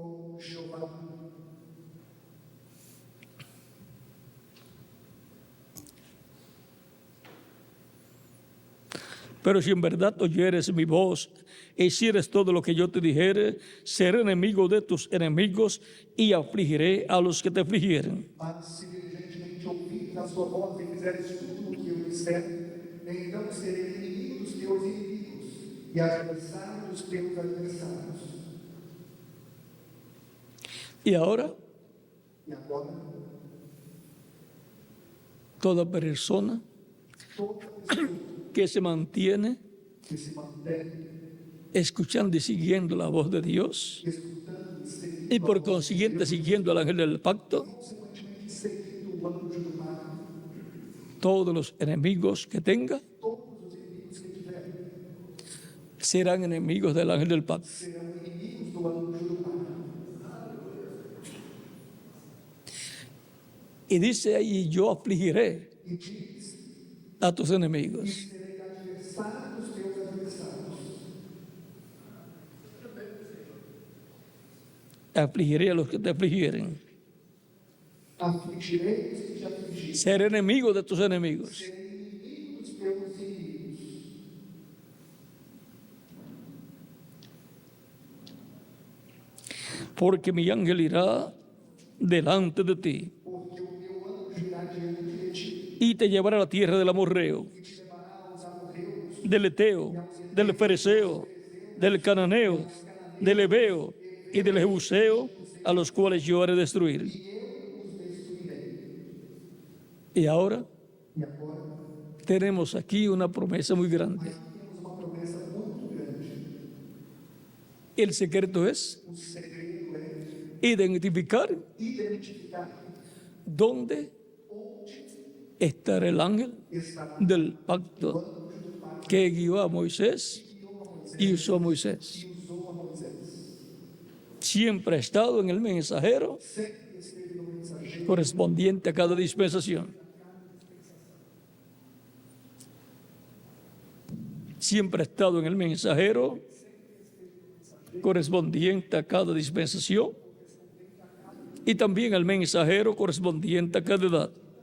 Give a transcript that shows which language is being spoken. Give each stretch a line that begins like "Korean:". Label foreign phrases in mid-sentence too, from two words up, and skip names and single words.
Spanish: Pero si en verdad oyeres mi voz e hicieres todo lo que yo te dijere, seré enemigo de tus enemigos y afligiré a los que te afligieren.
Portuguese: Se diligentemente ouvires a sua voz e fizeres tudo o que eu disser, então serei inimigo dos teus inimigos e adversário dos teus adversários.
Spanish: Y ahora,
Portuguese: E agora,
Spanish: toda persona
Portuguese: toda pessoa
Spanish: que se mantiene
Portuguese: que se mantém
Spanish: escuchando y siguiendo la voz de Dios
Portuguese: escutando e seguindo
Spanish: y por consiguiente siguiendo al ángel del pacto,
Portuguese: consequentemente seguindo o anjo do pacto,
Spanish: todos los enemigos que tenga
Portuguese: todos os inimigos que tiver
Spanish: serán enemigos del ángel del pacto.
Portuguese: serão inimigos do anjo do pacto.
Spanish: Y dice ahí, yo afligiré
Portuguese: E diz:
Spanish: a tus enemigos.
Portuguese: serei adversário dos teus adversários.
Spanish: Afligiré a los que te afligieren.
Portuguese: Afligirei os que te afligirem.
Spanish: Ser enemigo de tus enemigos.
Portuguese: Serei inimigo dos teus inimigos.
Spanish: Porque mi ángel irá delante de ti
Portuguese: Porque o meu anjo irá diante de ti
Spanish: y te llevará a la tierra del amorreo,
Portuguese: e te levará aos amorreus,
Spanish: del eteo, del fereceo, del cananeo, del ebeo y del jebuseo, a los cuales yo haré destruir.
Portuguese: e eu os destruirei.
Spanish: Y ahora
Portuguese: E agora,
Spanish: tenemos aquí una promesa muy grande.
Portuguese: temos uma promessa muito grande.
Spanish: El secreto es
Portuguese: O segredo é
Spanish: identificar
Portuguese: identificar
Spanish: dónde
Portuguese: onde
Spanish: estará el ángel
Portuguese: está
Spanish: del
Portuguese: o
Spanish: pacto
Portuguese: anjo do pacto
Spanish: que guió a Moisés
Portuguese: que guiou a Moisés
Spanish: y usó a Moisés.
Portuguese: e usou a Moisés.
Spanish: Siempre ha estado en el mensajero
Portuguese: Sempre esteve no mensageiro
Spanish: correspondiente a cada dispensación. Siempre ha estado en el mensajero correspondiente a cada dispensación y también el mensajero correspondiente a cada edad.